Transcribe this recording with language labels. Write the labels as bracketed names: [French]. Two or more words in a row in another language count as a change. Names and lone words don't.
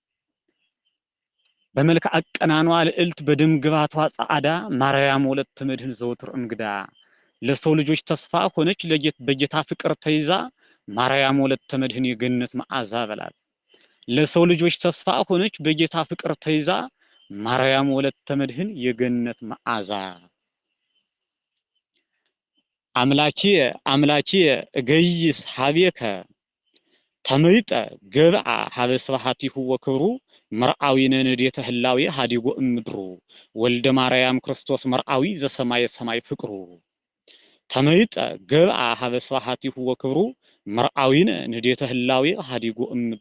[Amharic] በመልክ አቀናኗ ልዕልት በደም ግባቷ ጻዕዳ ማርያም ወለተ መድኅን ዘወትር እንግዳ። ለሰው ልጆች ተስፋ ሆነች በጌታ ፍቅር ተይዛ ማርያም ወለተ መድኅን የገነት መዓዛ በላት። ለሰው ልጆች ተስፋ ሆነች በጌታ ፍቅር ተይዛ ማርያም ወለተ መድኅን የገነት መዓዛ። [Geez] አምላኬ እገይስ ሀቤከ ተመይጠ ገብአ ሀበ ስብሐቲሁ ወክብሩ መርአዊነ ንዴተ ህላዌ ሀዲጎ እምድሩ ወልደ ማርያም ክርስቶስ መርአዊ ዘሰማየ ሰማይ ፍቅሩ። ተመይጠ ገብአ ሀበ ስብሐቲሁ ወክብሩ መርአዊነ ንዴተ ህላዌ ሀዲጎ እምድሩ